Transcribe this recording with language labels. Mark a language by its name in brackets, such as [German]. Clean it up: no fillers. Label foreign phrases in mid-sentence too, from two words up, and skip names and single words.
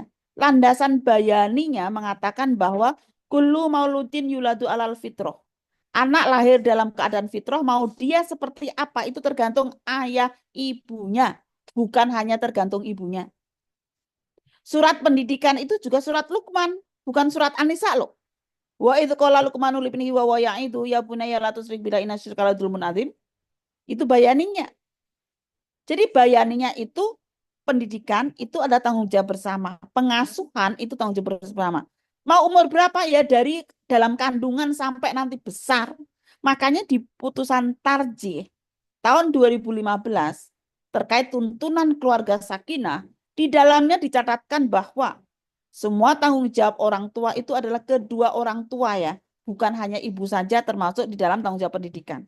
[Indonesian] Landasan bayaninya mengatakan bahwa [Arabic] كل مولود يولد على الفطرة. [Indonesian] Anak lahir dalam keadaan fitrah, mau dia seperti apa itu tergantung ayah ibunya, bukan hanya tergantung ibunya. Surat pendidikan itu juga surat Luqman, bukan surat An-Nisa loh. [Arabic] وإذ قال لقمان لابنه ويعظه يا بني لا تشرك بالله إن الشرك لظلم عظيم. [Indonesian] Itu bayaninya. Jadi bayaninya itu pendidikan itu ada tanggung jawab bersama. Pengasuhan itu tanggung jawab bersama. Mau umur berapa ya, dari dalam kandungan sampai nanti besar. Makanya di putusan Tarjih tahun 2015 terkait tuntunan keluarga sakinah, di dalamnya dicatatkan bahwa semua tanggung jawab orang tua itu adalah kedua orang tua ya, bukan hanya ibu saja termasuk di dalam tanggung jawab pendidikan.